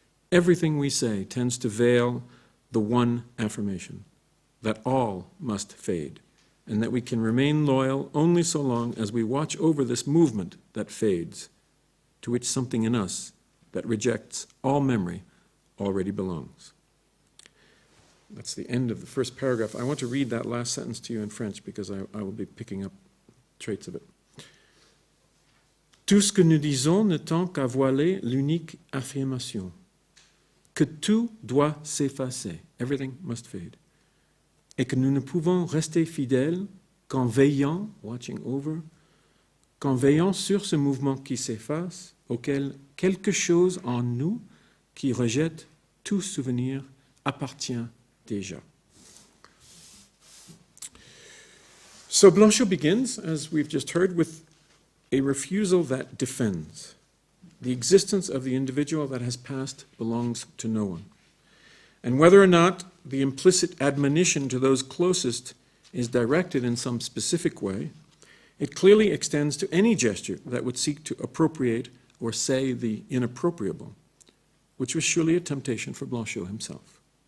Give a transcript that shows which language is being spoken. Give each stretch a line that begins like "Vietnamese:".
English: Everything we say tends to veil the one affirmation, that all must fade, and that we can remain loyal only so long as we watch over this movement that fades, to which something in us that rejects all memory already belongs. That's the end of the first paragraph. I want to read that last sentence to you in French because I will be picking up traits of it.
French: Tout ce que nous disons ne tend qu'à voiler l'unique affirmation, que tout doit s'effacer,
English: everything must fade,
French: et que nous ne pouvons rester fidèles qu'en veillant,
English: watching over,
French: qu'en veillant sur ce mouvement qui s'efface, auquel quelque chose en nous qui rejette tout souvenir appartient déjà.
English: So Blanchot begins, as we've just heard, with a refusal that defends. The existence of the individual that has passed belongs to no one. And whether or not the implicit admonition to those closest is directed in some specific way, it clearly extends to any gesture that would seek to appropriate or say the inappropriable, which was surely a temptation for Blanchot himself.